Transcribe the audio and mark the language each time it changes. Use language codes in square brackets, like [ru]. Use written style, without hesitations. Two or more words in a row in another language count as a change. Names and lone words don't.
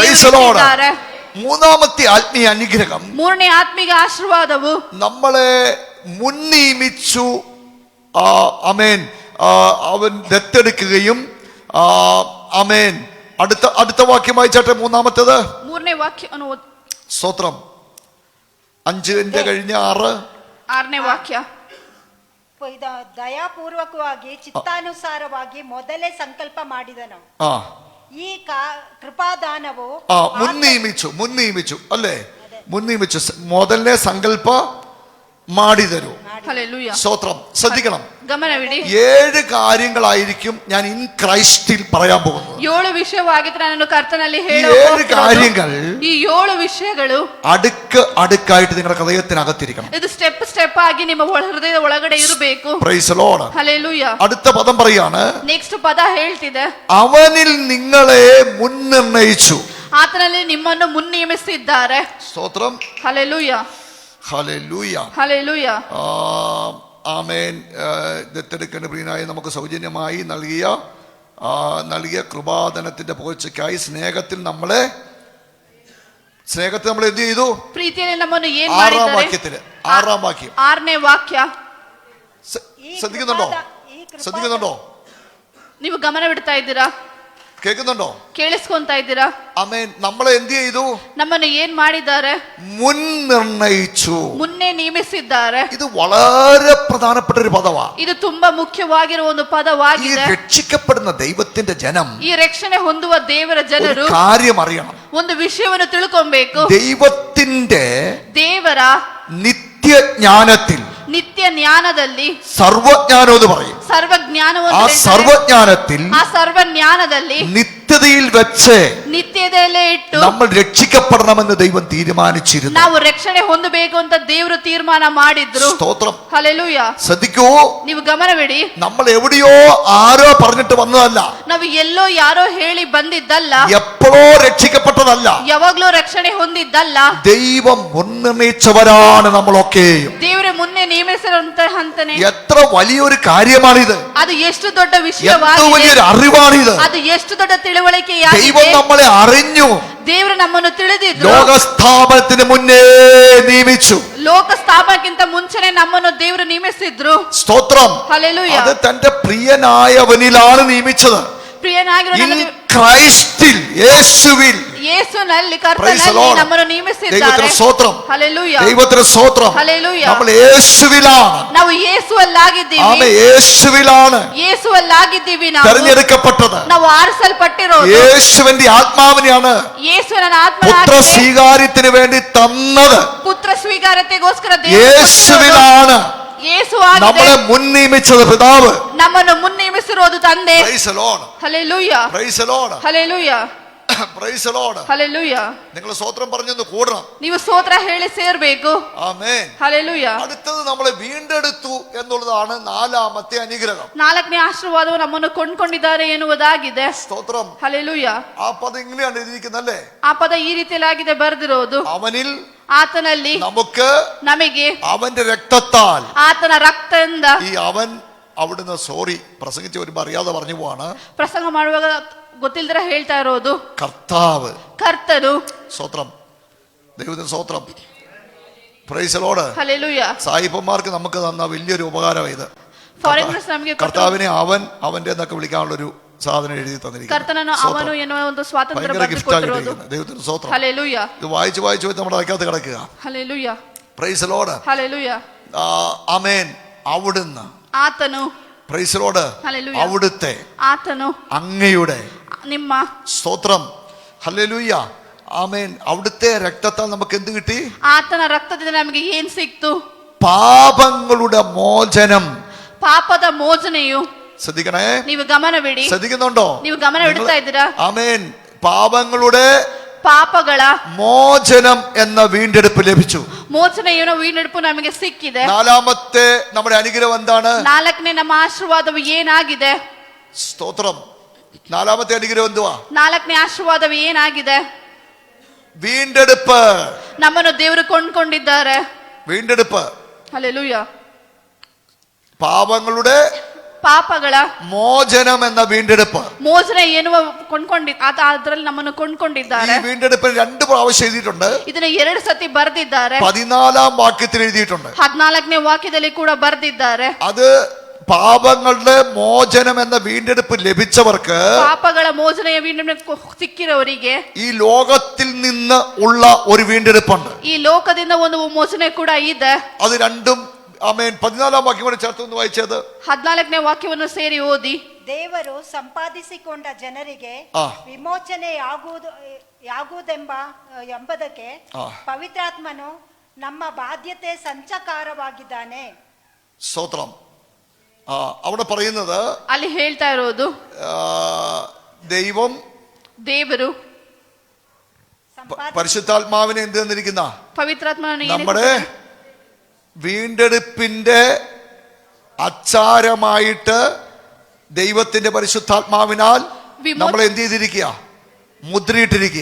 [en] Praise the Lord. [kn] ಇಟ್ಟಿದ್ದಾರೆ. [ml] മൂന്നാമത്തെ ആത്മീയ അനുഗ്രഹം, [kn] ಮೂರನೇ ಆತ್ಮಿಕ ಆಶೀರ್ವಾದವು [ml] നമ്മളെ മുൻനിയമിച്ചു. അമേൻ. അവൻ ദത്തെടുക്കുകയും അമേൻ. അടുത്ത വാക്യം വായിച്ചാട്ടെ. മൂന്നാമത്തേത് [kn] ಮೂರನೇ ವಾಕ್ಯವನ್ನು [ml] സ്തോത്രം. 5 കഴിഞ്ഞ 6. [kn] 6ನೇ ವಾಕ್ಯ. ದಯಾಪೂರ್ವಕವಾಗಿ ಚಿತ್ತಾನುಸಾರವಾಗಿ ಮೊದಲೇ ಸಂಕಲ್ಪ ಮಾಡಿದನು. [ml] ആ [kn] ಈ ಕೃಪಾದಾನವು [ml] മുൻനിയമിച്ചു അല്ലേ? മുൻനിയമിച്ചു, [kn] ಮೊದಲನೇ ಸಂಕಲ್ಪ ಮಾಡಿದರು. ಹಲ್ಲೆಲೂಯಾ. [ml] സ്തോത്രം. ശ്രദ്ധിക്കണം, [kn] ಗಮನವಿಡಿ. [ml] 7 കാര്യങ്ങളായിരിക്കും ഞാൻ [en] in Christil [ml] പറയാൻ പോകുന്നത്. [kn] 7 ವಿಷಯವಾಗಿದ್ರೆ ನಾನು ಕರ್ತನಲ್ಲಿ [ml] ഈ 7 കാര്യങ്ങൾ [kn] ಈ 7 ವಿಷಯಗಳು [ml] അടുക്കായിട്ട് നിങ്ങളുടെ ഹൃദയത്തിനകത്തിരിക്കണം. [kn] ಇದು ಸ್ಟೆಪ್ ಆಗಿ ನಿಮ್ಮ ಹೃದಯದ ಒಳಗಡೆ ಇರಬೇಕು. [en] Praise the Lord. [kn] ಹಲ್ಲೆಲೂಯಾ. [ml] അടുത്ത പദം പറയാണ്, [kn] ನೆಕ್ಸ್ಟ್ ಪದ ಹೇಳ್ತಿದೆ, [ml] അവനിൽ നിങ്ങളെ മുൻനിർണയിച്ചു. [kn] ಆತನಲ್ಲಿ ನಿಮ್ಮನ್ನು ಮುನ್ನಿಯಮಿಸಿದ್ದಾರೆ. [ml] സ്തോത്രം. [kn] ಹಲ್ಲೆಲೂಯಾ. [ml] ഹല്ലേലൂയ. ഹല്ലേലൂയ. ആമേൻ. ദത്തെടുക്കേണ്ട പ്രിയനായി നമുക്ക് സൗജന്യമായി നൽകിയ കൃപാദനത്തിന്റെ പുകഴ്ചയ്ക്കായി സ്നേഹത്തിൽ നമ്മൾ എന്ത് ചെയ്തു? [kn] ಪ್ರೀತಿಯಲ್ಲಿ ನಮ್ಮನ್ನು ಏನು [ml] 6ാം [kn] ಮಾಡಿದ್ದಾರೆ? [ml] വാക്യത്തില് 6ാം വാക്യം [kn] 6ನೇ ವಾಕ್ಯ. [ml] ശ്രദ്ധിക്കുന്നുണ്ടോ? [kn] ನೀವು ಗಮನವಿಡ್ತಾ ಇದ್ದೀರಾ? [ml] കേൾക്കുന്നുണ്ടോ? [kn] ಕೇಳಿಸ್ಕೊಂತಾ ಇದ್ದೀರಾ? [ml] ആമേൻ. നമ്മളെ എന്ത് ചെയ്തു? [kn] ನಮ್ಮನ್ನು ಏನ್ ಮಾಡಿದ್ದಾರೆ? [ml] മുൻനിർണയിച്ചു. [kn] ಮುನ್ನೆ ನೇಮಿಸಿದ್ದಾರೆ. [ml] ഇത് വളരെ പ്രധാനപ്പെട്ട ഒരു പദമാണ്. [kn] ಇದು ತುಂಬಾ ಮುಖ್ಯವಾಗಿರುವ ಒಂದು [ml] ഈ [kn] ಪದವಾಗಿದೆ. [ml] രക്ഷിക്കപ്പെടുന്ന ദൈവത്തിന്റെ ജനം [kn] ಈ ರಕ್ಷಣೆ ಹೊಂದುವ ದೇವರ [ml] ഒരു [kn] ಜನರು [ml] കാര്യം അറിയണം. [kn] ಒಂದು ವಿಷಯವನ್ನು ತಿಳ್ಕೊಬೇಕು. [ml] ദൈവത്തിന്റെ [kn] ದೇವರ [ml] നിത്യജ്ഞാനത്തിൽ, [kn] ನಿತ್ಯ ಜ್ಞಾನದಲ್ಲಿ, [ml] സർവജ്ഞാനം എന്ന് പറയും, ആ [kn] ಸರ್ವಜ್ಞಾನವನ್ನು [ml] സർവജ്ഞാനത്തിൽ [kn] ಆ ಸರ್ವಜ್ಞಾನದಲ್ಲಿ [ml] നിത്യതയിൽ വെച്ച് [kn] ನಿತ್ಯದಲ್ಲೇ ಇಟ್ಟು [ml] നമ്മൾ രക്ഷിക്കപ്പെടണമെന്ന് ദൈവം തീരുമാനിച്ചിരുന്നു. [kn] ನಾವು ರಕ್ಷಣೆ ಹೊಂದಬೇಕು ಅಂತ ದೇವರು ತೀರ್ಮಾನ ಮಾಡಿದ್ರು. [ml] സ്തോത്രം. [kn] ಹಲ್ಲೆಲೂಯಾ. [ml] ശ്രദ്ധിക്കൂ, [kn] ನೀವು ಗಮನವಿಡಿ. [ml] നമ്മൾ എവിടെയോ ആരോ പറഞ്ഞിട്ട് വന്നതല്ല, [kn] ನಾವು ಎಲ್ಲೋ ಯಾರೋ ಹೇಳಿ ಬಂದಿದ್ದಲ್ಲ, [ml] എപ്പോഴോ രക്ഷിക്കപ്പെട്ടതല്ല, [kn] ಯಾವಾಗ್ಲೂ ರಕ್ಷಣೆ ಹೊಂದಿದ್ದಲ್ಲ. [ml] ദൈവം മുൻനിർണയിച്ചവരാണ് നമ്മളൊക്കെയും. [kn] ದೇವರೇ ಮುನ್ನೆ ನೇಮಿಸಿರುವಂತಹ ಹಂತನೆ. [ml] എത്ര വലിയൊരു കാര്യമാണിത്! [kn] ಅದು ಎಷ್ಟು ದೊಡ್ಡ [ml] എത്ര [kn] ವಿಷಯವಾಗಿದೆ, [ml] വലിയൊരു അറിവാണിത്! [kn] ಅದು ಎಷ್ಟು ದೊಡ್ಡ [ml] ദൈവം [kn] ತಿಳುವಳಿಕೆಯಾಗಿದೆ. [ml] നമ്മളെ അറിഞ്ഞു, [kn] ದೇವರು ನಮ್ಮನ್ನು ತಿಳಿದಿದ್ರು, [ml] ലോകസ്ഥാപനത്തിന് മുന്നേ നിയമിച്ചു. [kn] ಲೋಕ ಸ್ಥಾಪನಕ್ಕಿಂತ ಮುಂಚೆನೆ ನಮ್ಮನ್ನು ದೇವರು ನೇಮಿಸಿದ್ರು. [ml] സ്തോത്രം. [kn] ಹಲ್ಲೆಲೂಯಾ. [ml] അത് തന്റെ പ്രിയനായവനിലാണ് നിയമിച്ചത്. [kn] ಪ್ರಿಯನಾಗಿರೋ [ml] ഇൻ [kn] ನನ್ನ [ml] ക്രൈസ്റ്റിൽ, യേശുവിൽ. [kn] ಯೇಸುನಲ್ಲಿ, [en] Praise the [kn] ಕರ್ತನಲ್ಲಿ [en] Lord. [kn] ನಮ್ಮನ್ನು ನೇಮಿಸಿದ್ದಾರೆ. [ml] ദൈവത്തിന് സ്തോത്രം. [kn] ಹಲ್ಲೆಲೂಯಾ. [ml] ദൈവത്തിന് സ്തോത്രം. [kn] ಹಲ್ಲೆಲೂಯಾ. [ml] നമ്മൾ യേശുവിലാണ്. [kn] ನಾವು ಯೇಸುವಲ್ಲಾಗಿದ್ದೀವಿ. [ml] ആമേൻ. യേശുവിലാണ് [kn] ಯೇಸುವಲ್ಲಾಗಿದ್ದೀವಿ. ನಾವು [ml] തെരഞ്ഞെടുക്കപ്പെട്ടത്. [kn] ನಾವು ಆರಿಸಲ್ಪಟ್ಟಿರೋದು. [ml] യേശുവിന്റെ ആത്മാവിനെയാണ് [kn] ಯೇಸುವಿನ [ml] പുത്ര [kn] ಆತ್ಮನಾಗಿದೆ. [ml] സ്വീകാര്യത്തിന് വേണ്ടി തന്നത്. [kn] ಪುತ್ರ ಸ್ವೀಕಾರತೆಗೋಸ್ಕರ ದೇವರು [ml] യേശുവിലാണ് [kn] ಯೇಸು ಆಗಿದೆ. [ml] നമ്മളെ മുൻ നിയമിച്ചത് പിതാവ്. [kn] ನಮ್ಮನ್ನು ಮುನ್ನೇಮಿಸಿರೋದು ತಂದೆ. [en] Praise the Lord. [kn] ಹಲ್ಲೆಲೂಯಾ. [en] Praise the Lord. [kn] ಹಲ್ಲೆಲೂಯಾ. [en] Praise the Lord. [kn] ಹಲ್ಲೆಲೂಯಾ. [ml] നിങ്ങൾ സ്തോത്രം പറഞ്ഞൊന്ന് കൂടണം. [kn] ನೀವು ಸ್ತೋತ್ರ ಹೇಳಿ ಸೇರ್ಬೇಕು. [ml] ആമേൻ. [kn] ಹಲ್ಲೆಲೂಯಾ. [ml] അടുത്തത് നമ്മളെ വീണ്ടെടുത്തു എന്നുള്ളതാണ് 4ാമത്തെ അനുഗ്രഹം. [kn] 4ನೇ ಆಶೀರ್ವಾದವು ನಮ್ಮನ್ನು ಕೊಂಡ್ಕೊಂಡಿದ್ದಾರೆ ಎನ್ನುವುದಾಗಿದೆ. [ml] സ്തോത്രം. [kn] ಹಲ್ಲೆಲೂಯಾ. [ml] ആ പദം ഇങ്ങനെയാണ് എഴുതിയിരിക്കുന്നല്ലേ? [kn] ಆ ಪದ ಈ ರೀತಿಯಾಗಿದೆ ಬರೆದಿರೋದು. [ml] അവനിൽ [kn] ಆತನಲ್ಲಿ [ml] നമുക്ക് [kn] ನಮಗೆ [ml] അവന്റെ രക്തത്താൽ. [kn] ಆತನ ರಕ್ತದಿಂದ. [ml] ഈ അവൻ അവിടുന്ന് പ്രസംഗിച്ച് വരുമ്പോ അറിയാതെ പറഞ്ഞു പോവാണ്. [kn] ಪ್ರಸಂಗ ಮಾಡುವಾಗ ಗೊತ್ತಿಲ್ದಿರ ಹೇಳ್ತಾ ಇರೋದು [ml] കർത്താവ്. [kn] ಕರ್ತನು. [ml] സ്തോത്രം. ദൈവത്തിന് സ്തോത്രം. [en] Praise the Lord. [kn] ಹಲ್ಲೆಲೂಯಾ. [ml] സായിപ്പന്മാർക്ക് നമുക്ക് തന്ന വലിയൊരു ഉപകാരം ഇത്. [kn] ಫಾರಿನರ್ಸ್ ನಮಗೆ [ml] കർത്താവിനെ അവന്റെ എന്നൊക്കെ വിളിക്കാനുള്ളൊരു സാധനം എഴുതി തന്നിരിക്കുന്നു. [kn] ಕರ್ತನನ್ನು ಅವನು ಎನ್ನುವ ಒಂದು ಸ್ವಾತಂತ್ರ್ಯ [ml] ഭയങ്കര [kn] ಬರೆದು [ml] ഗിഫ്റ്റ് [kn] ಕೊಟ್ಟಿರೋದು. [ml] ആയിട്ട് ദൈവത്തിന് സ്തോത്രം. [kn] ಹಲ್ಲೆಲೂಯಾ. [ml] ഇത് വായിച്ച് നമ്മുടെ അകത്ത് കിടക്കുക. [kn] ಹಲ್ಲೆಲೂಯಾ. [en] Praise the Lord. [kn] ಹಲ್ಲೆಲೂಯಾ. [ml] ആമേൻ. അവിടുന്ന്. [kn] ಆತನು. [en] Praise the Lord. [ml] ഹല്ലേലൂയ. അവിടുത്തെ. [kn] ಆತನು. [ml] അങ്ങയുടെ. [kn] ನಿಮ್ಮ. [ml] സ്തോത്രം. ഹല്ലേലൂയ. ആമേൻ. അവിടുത്തെ രക്തത്താൽ നമുക്ക് എന്ത് കിട്ടി? [kn] ಆತನ ರಕ್ತದಿಂದ ನಮಗೆ ಏನ್ ಸಿಕ್ತು? [ml] പാപങ്ങളുടെ മോചനം. [kn] ಪಾಪದ ಮೋಚನೆಯು. [ml] ശ്രദ്ധിക്കണേ. [kn] ನೀವು ಗಮನವಿಡಿ. [ml] ശ്രദ്ധിക്കുന്നുണ്ടോ? [kn] ನೀವು ಗಮನವಿಡ್ತಾ ಇದ್ದೀರಾ? [ml] ആമേൻ. പാപങ്ങളുടെ [kn] ಪಾಪಗಳ [ml] മോചനം എന്ന വീണ്ടെടുപ്പ് ലഭിച്ചു. [kn] ಮೋಚನೆಯನ್ನು വീണ്ടെടുപ്പ് ನಮಗೆ ಸಿಕ್ಕಿದೆ. [ml] 4ാമത്തെ നമ്മുടെ അനുഗ്രഹം എന്താണ്? [kn] 4ನೇ ನಮ್ಮ ಆಶೀರ್ವಾದವು ಏನಾಗಿದೆ? [ml] സ്തോത്രം. 4ാമത്തെ അനുഗ്രഹം എന്തുവാ? [kn] 4ನೇ ಆಶೀರ್ವಾದವು ಏನಾಗಿದೆ? [ml] വീണ്ടെടുപ്പ്. [kn] ನಮ್ಮನ್ನು ದೇವರು ಕೊಂಡ್ಕೊಂಡಿದ್ದಾರೆ. [ml] വീണ്ടെടുപ്പ്. [kn] ಹಲ್ಲೆಲೂಯಾ. [ml] പാപങ്ങളുടെ [kn] ಪಾಪಗಳ [ml] മോചനം എന്ന വീണ്ടെടുപ്പ്. [kn] ಮೋಚನೆ ಎನ್ನುವ ಅದರಲ್ಲಿ ನಮ್ಮನ್ನು [ml] ഈ [kn] ಕೊಂಡ್ಕೊಂಡಿದ್ದಾರೆ. [ml] വീണ്ടെടുപ്പിന് 2 പ്രാവശ്യം എഴുതിയിട്ടുണ്ട്. [kn] ಇದನ್ನ 2 ಸತಿ ಬರೆದಿದ್ದಾರೆ. [ml] 14-ാം വാക്യത്തിൽ എഴുതിയിട്ടുണ്ട്. [kn] 14ನೇ ವಾಕ್ಯದಲ್ಲಿ ಕೂಡ ಬರೆದಿದ್ದಾರೆ. [ml] അത് പാപങ്ങളുടെ മോചനം എന്ന വീണ്ടെടുപ്പ് ലഭിച്ചവർക്ക്, [kn] ಪಾಪಗಳ ಮೋಚನೆಯ വീണ്ടെടുപ്പ് ಸಿಕ್ಕಿರೋರಿಗೆ [ml] ഈ ലോകത്തിൽ നിന്ന് ഉള്ള ഒരു വീണ്ടെടുപ്പുണ്ട്. [kn] ಈ ಲೋಕದಿಂದ ಒಂದು ಮೋಚನೆ ಕೂಡ ಇದೆ. [ml] അത് രണ്ടും ആമേൻ. 14-ാം വാക്യം കൂടെ ചേർത്ത് ഒന്ന് വായിച്ചത്. [kn] 14ನೇ ವಾಕ್ಯವನ್ನು ಸೇರಿ ಓದಿ. ದೇವರು ಸಂಪಾದಿಸಿಕೊಂಡ ಜನರಿಗೆ ಆ. ವಿಮೋಚನೆ ಎಂಬುದಕ್ಕೆ ಪವಿತ್ರಾತ್ಮನು ನಮ್ಮ ಬಾಧ್ಯತೆ ಸಂಚಕಾರವಾಗಿದ್ದಾನೆ. [ml] സ്തോത്രം. അവിടെ പറയുന്നത് [kn] ಅಲ್ಲಿ ಹೇಳ್ತಾ ಇರೋದು ದೇವರು [ml] പരിശുദ്ധാത്മാവിനെ എന്ത് തന്നിരിക്കുന്ന പവിത്രാത്മാവിനെ നമ്മുടെ വീണ്ടെടുപ്പിന്റെ അച്ചാരമായിട്ട് ദൈവത്തിന്റെ പരിശുദ്ധാത്മാവിനാൽ നമ്മളെ എന്ത് ചെയ്തിരിക്കുക? മുദ്രയിട്ടിരിക്കുക.